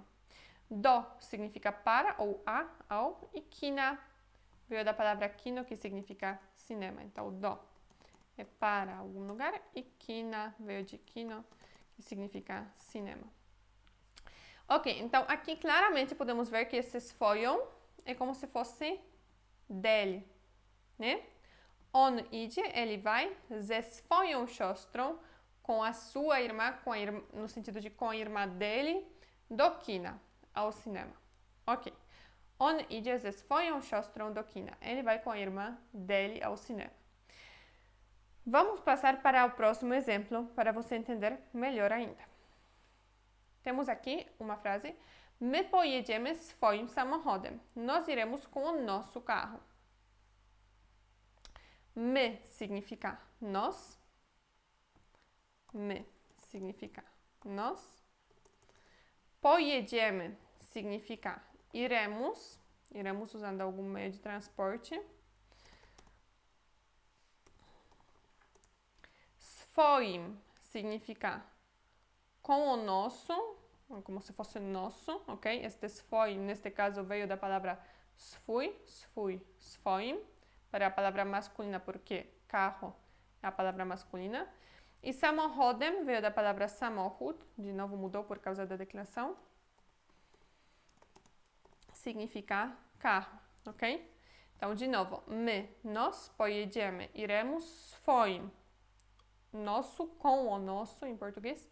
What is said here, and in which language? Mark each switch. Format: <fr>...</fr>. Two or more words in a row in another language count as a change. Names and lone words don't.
<pt>Do significa para ou a, ao, e kina veio da palavra kino, que significa cinema. Então, do é para algum lugar e kina veio de kino, que significa cinema. Ok, então aqui claramente podemos ver que esse swoją é como se fosse dele, né?</pt> <pl>On idzie,</pl> <pt>ele vai,</pt> <pl>ze swoją siostrą,</pl> <pt>com a sua irmã, no sentido de com a irmã dele,</pt> <pl>do kina,</pl> <pt>ao cinema. Ok.</pt> <pl>On idzie ze swoją siostrą do kina.</pl> <pt>Ele vai com a irmã dele ao cinema. Vamos passar para o próximo exemplo, para você entender melhor ainda. Temos aqui uma frase.</pt> <pl>My pojedziemy swoim samochodem.</pl> <pt>Nós iremos com o nosso carro. My significa nós. My significa nós. Pojedziemy significa iremos. Iremos usando algum meio de transporte. Swoim significa com o nosso, como se fosse nosso, ok? Este swoim, neste caso, veio da palavra</pt> <pl>swój, swoim,</pl> <pt>para a palavra masculina, porque carro é a palavra masculina. E samochodem veio da palavra samochód, de novo mudou por causa da declinação. Significa carro, ok? Então, de novo, my, nós, pojedziemy, iremos, swoim, nosso, com o nosso, em português.</pt>